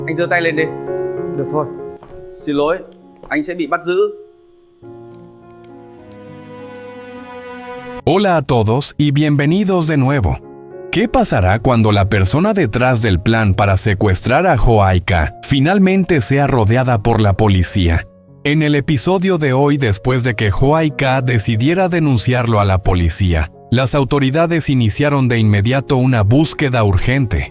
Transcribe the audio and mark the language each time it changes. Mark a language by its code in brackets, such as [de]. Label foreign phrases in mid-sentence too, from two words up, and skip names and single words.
[vi] Anh giơ tay lên đi. Được thôi. Xin lỗi, anh sẽ bị bắt giữ. [es] Hola a todos y bienvenidos de nuevo. ¿Qué pasará cuando la persona detrás del plan para secuestrar a Joaika finalmente sea rodeada por la policía? En el episodio de hoy, después de que Joaika decidiera denunciarlo a la policía, las autoridades iniciaron de inmediato una búsqueda urgente.